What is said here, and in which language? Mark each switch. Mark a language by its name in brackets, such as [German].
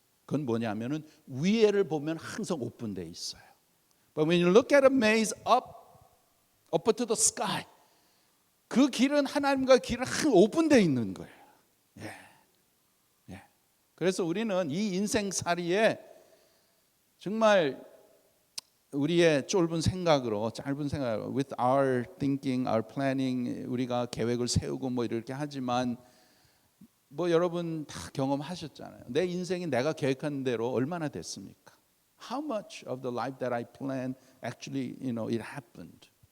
[Korean] 그건 뭐냐면은 위에를 보면 항상 오픈되어 있어요. [English] But when you look at a maze up to the sky, [Korean] 그 길은 하나님과 길은 항상 오픈되어 있는 거예요. 예. 예. 그래서 우리는 이 인생살이에 정말 우리의 짧은 생각으로 [English] with our thinking, our planning, [Korean] 우리가 계획을 세우고 뭐 이렇게 하지만 뭐 여러분 다 경험하셨잖아요. 내 인생이 내가 계획한 대로 얼마나 됐습니까? [English] How much of the life that I planned actually, it happened?